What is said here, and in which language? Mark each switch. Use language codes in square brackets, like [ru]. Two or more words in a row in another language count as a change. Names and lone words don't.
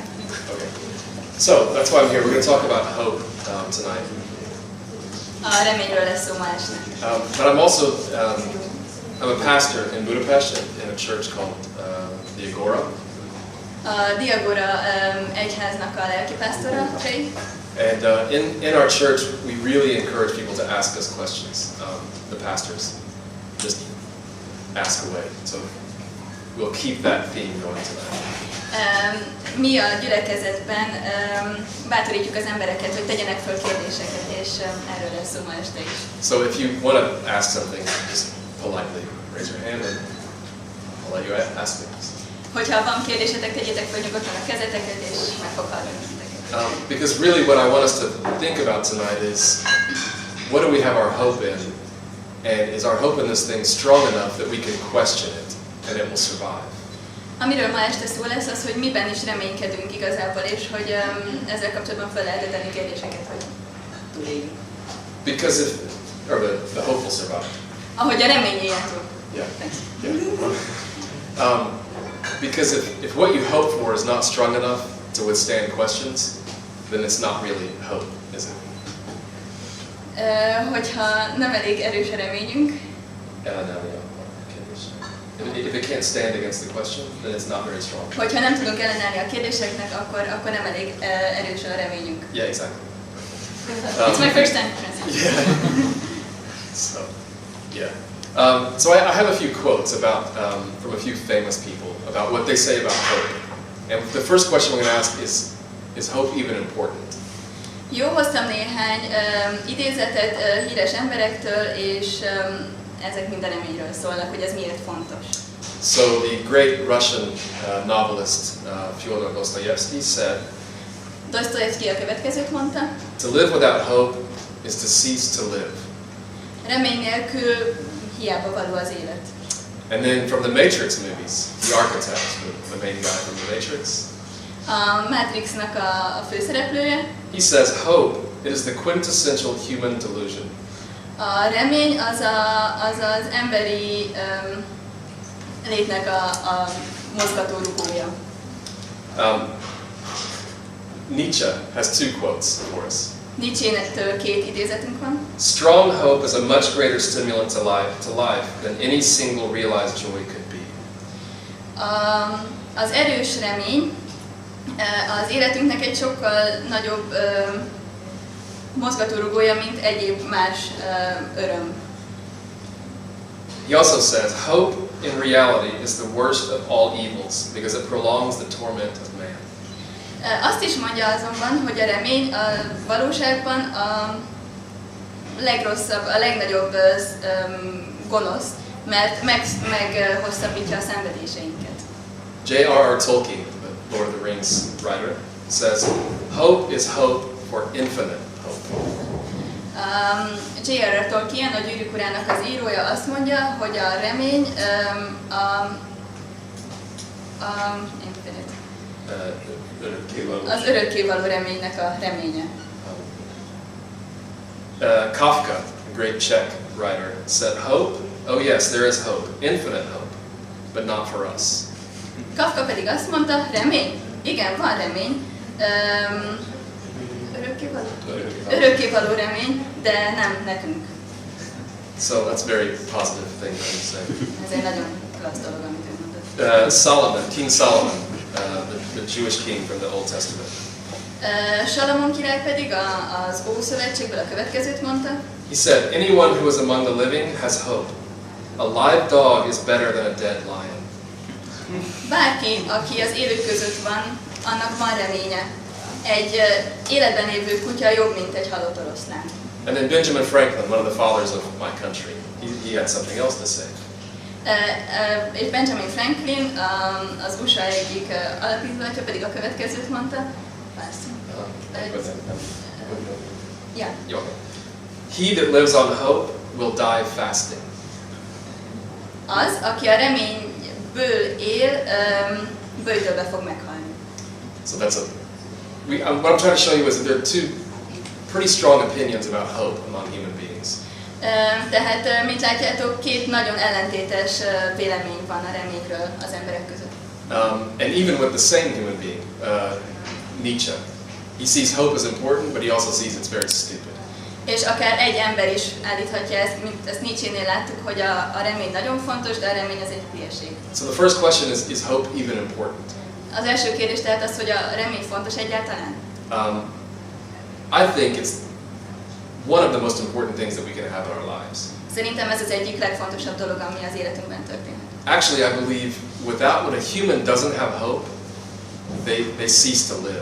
[en] Okay. So that's why I'm here. We're going to talk about hope tonight. [hu] A reményről lesz szó ma este. [en] But I'm also I'm a pastor in Budapest in a church called the Agora. [hu] A Diagora egyháznak a lelkipásztora, Trey. [en] And in our church, we really encourage people to ask us questions. The pastors just ask away. So we'll keep that theme going tonight. [hu] Mi a gyülekezetben bátorítjuk az embereket, hogy tegyenek föl kérdéseket, és erről lesz szó ma este is. [en] So if you want to ask something, just politely raise your hand and I'll let you ask me. [hu] Hogyha van kérdésetek, tegyétek fel nyugodtan a kezeteket, és meg fog hallani titeket. [en] Because really what I want us to think about tonight is, what do we have our hope in? And is our hope in this thing strong enough that we can question it and it will survive? [hu] Amiről ma este szó lesz, az, hogy miben is reménykedünk igazából, és hogy ezzel kapcsolatban fel lehet tenni kérdéseket, hogy túléljünk. [en] Because the hope will survive. [hu] Ahogy a remény éljen túl. [en] Yeah. Because if what you hope for is not strong enough to withstand questions, then it's not really hope, is it? [hu] Hogyha nem elég erős a reményünk, [en] if it can't stand against the question, then it's not very strong. [hu] hogyha nem tudunk ellenállni a kérdéseknek, akkor nem elég erős a reményünk. [en] Yeah, exactly. It's my first time. Yeah. So, yeah. So I have a few quotes about from a few famous people about what they say about hope. And the first question we're going to ask is hope even important? [hu] Jó, hoztam néhány idézetet híres emberektől, és ezek mind a reményről szólnak, hogy ez miért fontos. [en] So the great Russian novelist Fyodor Dostoevsky said, [hu] Dostoyevsky a következőt mondta: [en] to live without hope is to cease to live. [hu] Remény nélkül hiába való az élet. [en] And then from the Matrix movies, the architect, the main guy from the Matrix, [hu] A Matrixnak a főszereplője, [en] he says hope is the quintessential human delusion. [hu] A remény az emberi létnek a mozgatórugója. [en] Nietzsche has two quotes for us. [hu] Nietzsche-től 2 idézetünk van. [en] Strong hope is a much greater stimulant to life than any single realized joy could be. [hu] Az erős remény az életünknek egy sokkal nagyobb mozgatórugója, mint egyéb más öröm. [en] He also says hope in reality is the worst of all evils because it prolongs the torment of man. [hu] Azt is mondja azonban, hogy a remény a valóságban a legrosszabb, a legnagyobb gonosz, mert meghosszabbítja a szenvedéseinket. [en] J.R.R. Tolkien, the Lord of the Rings writer, says hope is hope for infinite hope. [hu] J.R.R. Tolkien, a Gyűrűk urának az írója azt mondja, hogy a remény az örökkévaló reménynek a reménye. [en] Kafka, a great Czech writer, said, "Hope? Oh yes, there is hope, infinite hope, but not for us." [hu] Kafka pedig azt mondta, remény? Igen, van remény. Örökkévaló remény, de nem nekünk. [en] So that's a very positive thing to say. [hu] Ez egy nagyon klassz dolog, amit ő mondott. [en] Solomon, King Solomon, the Jewish king from the Old Testament. [hu] Salamon király pedig az Ószövetségből a következőt mondta. [en] He said, "Anyone who is among the living has hope. A live dog is better than a dead lion." [hu] Bárki, aki az élők között van, annak van reménye. Egy életben lévő kutya jobb, mint egy halott oroszlán. [en] And then Benjamin Franklin, one of the fathers of my country, he had something else to say. [hu] És Benjamin Franklin, az USA egyik alapítója pedig a következőt mondta. [en] Yeah. He that lives on hope will die fasting. [hu] Az, aki a reményből él, böjtölbe fog meghalni. [en] So that's what I'm trying to show you is that there are two pretty strong opinions about hope among human beings. [hu] Tehát, mint látjátok, két nagyon ellentétes vélemény van a reményről az emberek között. [en] And even with the same human being, Nietzsche, he sees hope as important, but he also sees it's very stupid. [hu] És akár egy ember is állíthatja ezt, mint ezt Nietzsénél láttuk, hogy a remény nagyon fontos, de a remény az egy hülyeség. [en] So the first question is hope even important? [hu] Az első kérdés tehát az, hogy a remény fontos egyáltalán? [en] I think it's one of the most important things that we can have in our lives. [hu] Szerintem ez az egyik legfontosabb dolog, ami az életünkben történhet. [en] Actually, I believe when a human doesn't have hope, they cease to live.